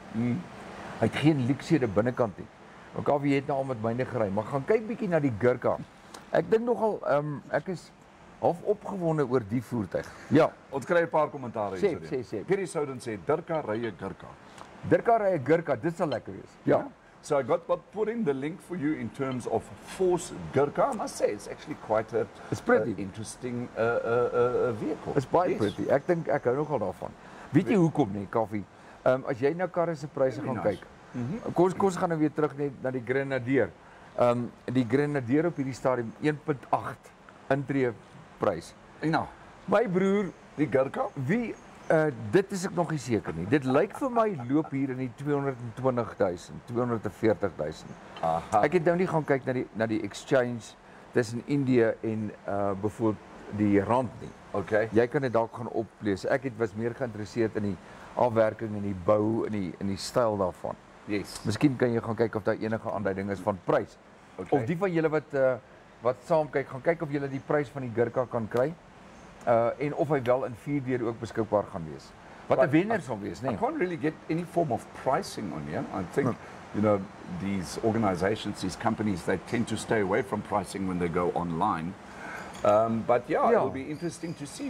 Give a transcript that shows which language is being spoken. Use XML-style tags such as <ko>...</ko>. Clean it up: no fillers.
<af>Hy het geen luksede binnekant nie. Maar Kaufee het nou al met myne gery, maar gaan kyk bietjie na die Dirkas. Ek dink nogal ek is half opgewonde oor die voertuig. Ja, ons kry 'n paar kommentare hier. Sê. Pierre Souden sê Dirkas ry 'n Dirkas. Dirkas ry 'n Dirkas, dit sal lekker wees. Ja.</af> <en>So I got put in the link for you in terms of Force Dirkas. I must say it's actually quite a interesting vehicle. It's baie pretty.</en> <af>Ek dink ek hou nogal daarvan. Weet jy hoekom nie, Kaufee? As jy na karre se pryse gaan kyk. Kom ons gaan nou weer terug net na die Grenadier. Die Grenadier op hierdie stadium 1.8 intree prys. Nou, my broer, die Dirkas, wie Dit is ek nog nie seker nie. Dit lyk vir my loop hier in die 220.000, 240.000. Ek het nou nie gaan kyk na die exchange tussen Indië en byvoorbeeld die rand nie.</af> <en>Okay.</en> <af>Jy kan dit dalk gaan oplees. Ek was meer geïnteresseerd in die afwerking en die bou en die styl daarvan.</af> <en>Yes.</en> <af>Miskien kan jy gaan kyk of daar enige aanduiding is van prys.</af> <en>Okay.</en> <af>Of die van julle wat saam kyk, gaan kyk of julle die prys van die Dirkas kan kry. En of hy wel in 4D ook beskikbaar gaan wees. Wat 'n wenner sal wees, nee.</af> <en>I can't really get any form of pricing on here. I think, you know, these organizations, these companies, they tend to stay away from pricing when they go online. But yeah, it will be interesting to see.</en>